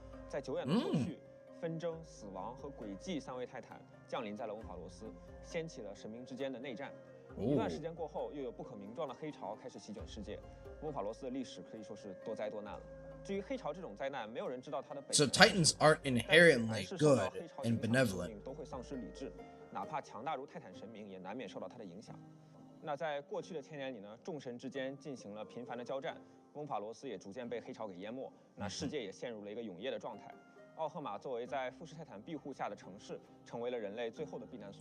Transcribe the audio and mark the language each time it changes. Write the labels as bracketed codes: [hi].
[zh] 在久远的过去，纷争、死亡和诡计3位泰坦降临在了翁法罗斯，掀起了神明之间的内战。一段时间过后，又有不可名状的黑潮开始席卷世界，翁法罗斯的历史可以说是多灾多难了。至于黑潮这种灾难，没有人知道它的本质。 [en] So Titans aren't inherently good and benevolent. [zh] 都会丧失理智，哪怕强大如泰坦神明，也难免受到它的影响。那在过去的1000年里呢，众神之间进行了频繁的交战，翁法罗斯也逐渐被黑潮给淹没，那世界也陷入了一个永夜的状态。奥赫玛作为在富士泰坦庇护下的城市，成为了人类最后的避难所。